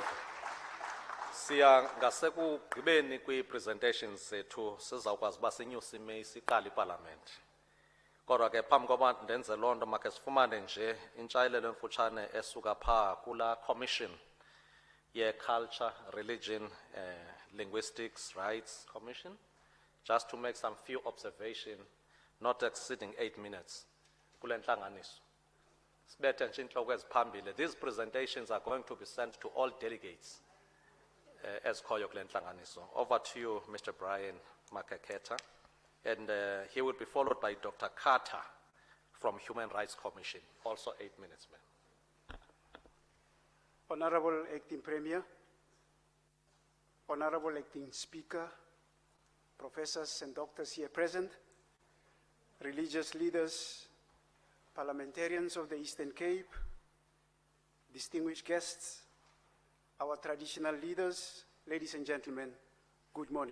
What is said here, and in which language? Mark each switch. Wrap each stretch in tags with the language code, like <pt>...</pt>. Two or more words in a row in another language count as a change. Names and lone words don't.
<xh>Siya ngasekugqibeni kwi-presentations zethu sizawukwazi uba sinyuse imeyi siqala iparlament. Kodwa ke phambi koba ndenze loo nto makhe sifumane nje intshayelelo emfutshane esuka phaa kulaa commission ye-</xh> <en>Culture, Religion, Linguistics, Rights Commission, just to make some few observations, not exceeding 8 minutes.</en> <xh>Kule ntlanganiso. Sibethe nje intloko eziphambili.</xh> <en>These presentations are going to be sent to all delegates</en> <xh>ezikhoyo kule ntlanganiso.</xh> <en>Over to you, Mr. Brian Makaketa. And he will be followed by Dr. Carter from Human Rights Commission. Also 8 minutes, ma'am. Honorable Acting Premier, Honorable Acting Speaker, professors and doctors here present, religious leaders, parliamentarians of the Eastern Cape, distinguished guests, our traditional leaders, ladies and gentlemen, good morning.</en>